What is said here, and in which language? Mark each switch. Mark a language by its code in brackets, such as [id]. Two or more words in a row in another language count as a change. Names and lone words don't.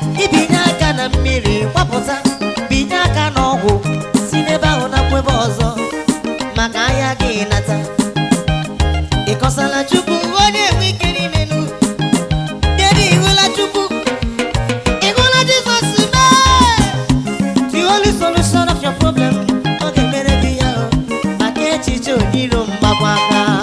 [ig] Ibinye aka na mmiri, gbapụta, binye aka n'ọgwụ, si n'ebe ahụ nakwa ebe ọzọ, maka ahịa gị nata. Ị kọsala Chukwu, onye nwe ike niile nụ. Kedu ị hụla Chukwu? Ị hụla Jizọs mee? [en] The only solution of your problem, [ig] ọ ga-emere gị ya o, maka echiche onye iro mgbakwa aka.